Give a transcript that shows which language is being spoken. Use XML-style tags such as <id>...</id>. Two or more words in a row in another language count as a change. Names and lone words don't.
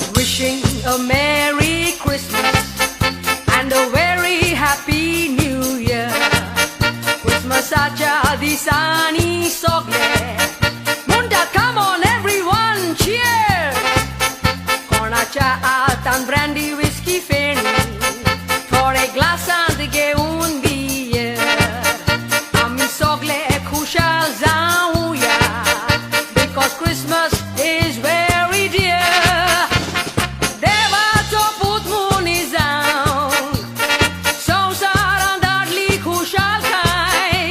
<en>wishing a Merry Christmas and a very Happy New Year.</en> <kok>Christmasaच्या दिसानी सगळे म्हणतात,</kok> <en>come on everyone, cheer.</en> <kok>कोणाच्या आतान ब्रँडी विस्की फेणी, थोडे ग्लासांत घेऊन बियर. आम्ही सगळे खुशाल जाऊया,</kok> <en>because Christmas is very dear.</en> <kok>देवाचो पूत मुनी जावन संवसारांत धाडली खुशालकाय.</kok>